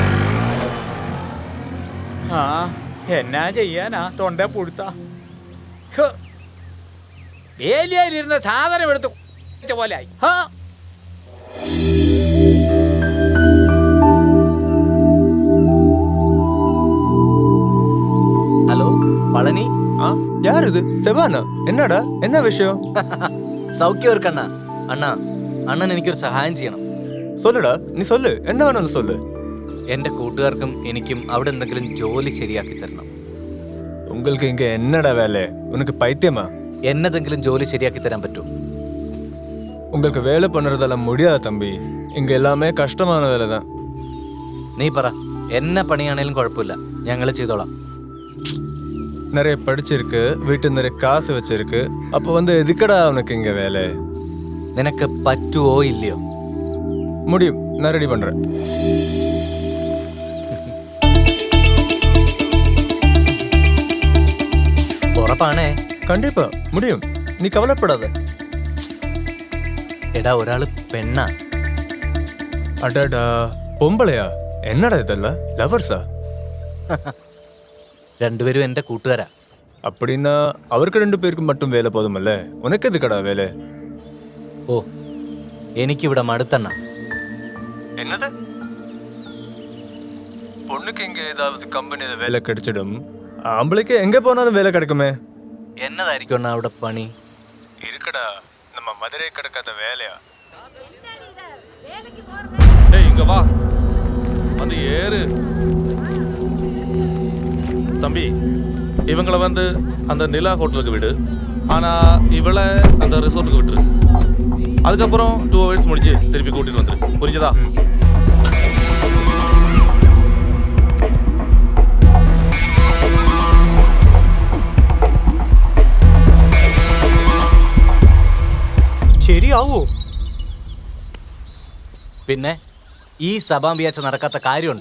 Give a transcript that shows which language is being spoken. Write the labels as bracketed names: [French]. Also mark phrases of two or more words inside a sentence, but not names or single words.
[Malayalam] ആ, എന്നാ ചെയ്യാനാ, തൊണ്ട പുഴുത്ത. വേലിയായിരുന്ന സാധനം എടുത്ത് പോലെ ആയി. ഹലോ പളനി. [Tamil] யாரு செவானா? என்னடா, என்ன விஷயம்? [Malayalam] സൗഖ്യം ഒരു കണ്ണ. അണ്ണൻ എനിക്കൊരു സഹായം ചെയ്യണം. [Tamil] சொல்லுடா, நீ சொல்லு, என்ன வேணும் சொல்லு. [Malayalam] എന്റെ കൂട്ടുകാർക്കും എനിക്കും അവിടെ എന്തെങ്കിലും ജോലി ശരിയാക്കി തരണം. [Tamil] உங்களுக்கு இங்க என்னடா வேலை? உனக்கு பைத்தியமா? [Malayalam] എന്നതെങ്കിലും ജോലി ശരിയാക്കി തരാൻ പറ്റുമോ? [Tamil] உங்களுக்கு வேலை பண்றதெல்லாம் முடியாது தம்பி. இங்க எல்லாமே கஷ்டமான வேலை தான். [Malayalam] നീ പറ, എന്നെ പണിയാണേലും കുഴപ്പമില്ല, ഞങ്ങൾ ചെയ്തോളാം. [Tamil] நிறைய படிச்சிருக்கு, வீட்டு நிறைய காசு வச்சிருக்கு, அப்போ வந்து எதுக்கடா உனக்கு இங்க வேலை? [Malayalam] നിനക്ക് പറ്റുവോ ഇല്ലയോ? [Tamil] முடியும், நான் ரெடி பண்றேன். [Malayalam] ഉറപ്പാണേ? [Tamil] கண்டிப்பா முடியும், நீ கவலைப்படாத. [Malayalam] എടാ, ഒരാള് പെണ്ണാ. [Tamil] அடடா, பொம்பளையா? என்னடா இதெல்லாம், லவர்ஸா? [Malayalam] രണ്ടുപേരും എന്റെ കൂട്ടുകാരാ. [Tamil] அப்படின்னா அவருக்கு 2 பேருக்கு மட்டும் வேலை போதுமல்ல, உனக்கு எதுக்கடா வேலை? [Malayalam] ഓ, എനിക്കിവിടെ മടുത്തണ്ണ. [Tamil] என்னது? பொண்ணுக்கு இங்க ஏதாவது கம்பெனில வேலை கிடைச்சிடும், ஆம்பளைக்கு எங்க போனாலும் வேலை கிடைக்குமே. [Malayalam] എന്നതായിരിക്കും അണ്ണാ അവിടെ പണി? [Tamil] இருக்குடா, நம்ம மதுரை கிடக்காத வேலையா? ஏய், இங்க வா, வந்து ஏறு. தம்பி, இவங்கள வந்து அந்த நிலா ஹோட்டலுக்கு விடு. ஆனால் இவளை அந்த ரிசார்ட்டுக்கு விட்டுரு. அதுக்கப்புறம் 2 hours முடிச்சு திருப்பி கூட்டிட்டு வந்துரு. புரிஞ்சதா? [Malayalam] ശരിയാവോ? പിന്നെ ഈ സഭാമ്പിയാച്ച നടക്കാത്ത കാര്യമുണ്ടോ?